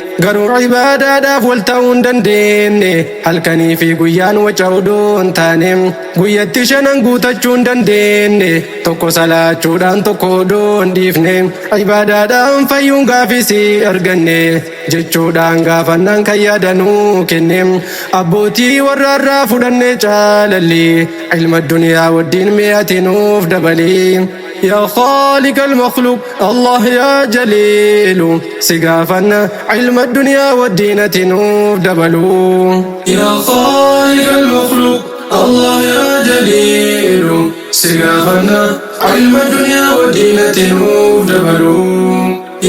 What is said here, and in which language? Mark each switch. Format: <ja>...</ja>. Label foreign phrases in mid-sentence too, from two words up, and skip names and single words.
<om>Garuu ibaadaadhaaf wal ta'uu hin dandeenye, halkanii fi guyyaan waca odoo hin taane, guyyatti shanan guutachuu hin dandeenye, tokko salaachuudhaan tokko odoo hin dhiifne, ibaadaadhaan fayyuun gaafisi arganne. jechuudhaan gaafannaan kan yaadanuu kenne. Abbootii warra irraa fudhannee caalallee ilma duniyaa waddiin mi'aati nuuf dabalee.</om> <ar>يا خالق المخلوق، الله يا جليل،</ar> <om>si gaafanna ilma duniyaa waddiin ati nuuf dabalu.</om> <ar>يا خالق المخلوق، الله يا جليل،</ar> <om>si gaafanna ilma duniyaa waddiin ati nuuf dabalu.</om>